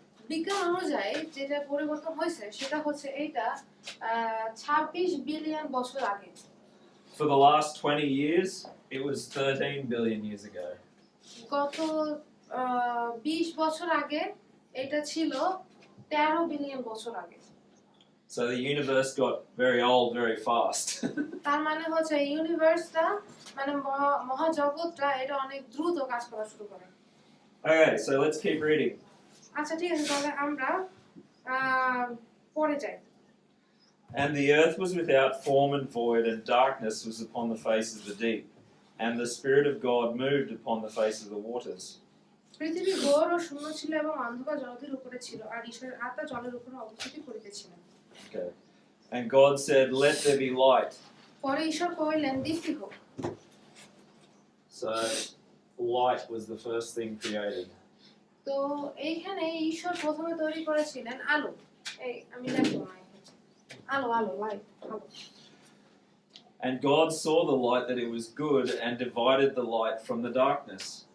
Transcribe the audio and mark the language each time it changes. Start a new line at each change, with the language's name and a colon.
Bangla: বিজ্ঞান অনুযায়ী যেটা পরিবর্তন হয়েছে সেটা হচ্ছে এইটা 26 বিলিয়ন বছর আগে।
English: For the last 20 years, it was 13 billion years ago.
Bangla: গত 20 বছর আগে এটা ছিল 13 বিলিয়ন বছর আগে।
English: So the universe got very old very fast.
Bangla: তার মানে হচ্ছে ইউনিভার্সটা মানে মহাজগৎটা এটা অনেক দ্রুত কাজ করা শুরু করে।
English: Okay, so let's keep reading.
Bangla: আচ্ছা ঠিক আছে, তাহলে আমরা পড়ে যাই।
English: And the earth was without form and void, and darkness was upon the face of the deep. And the Spirit of God moved upon the face of the waters.
Bangla: পৃথিবী ঘোর ও শূন্য ছিল এবং অন্ধকার জলধির উপরে ছিল, আর ঈশ্বরের আত্মা জলের উপরে অবস্থিত করিতেছিলেন।
English: Okay. And God said, "Let there be light."
Bangla: পরে ঈশ্বর কহিলেন দীপ্তি হোক।
English: So light was the first thing created.
Bangla: তো এইখানে ঈশ্বর প্রথমে তৈরি করেছিলেন আলো। এই আমি লিখবো না, আলো আলো লাইট আলো।
English: And God saw the light that it was good, and divided the light from the darkness.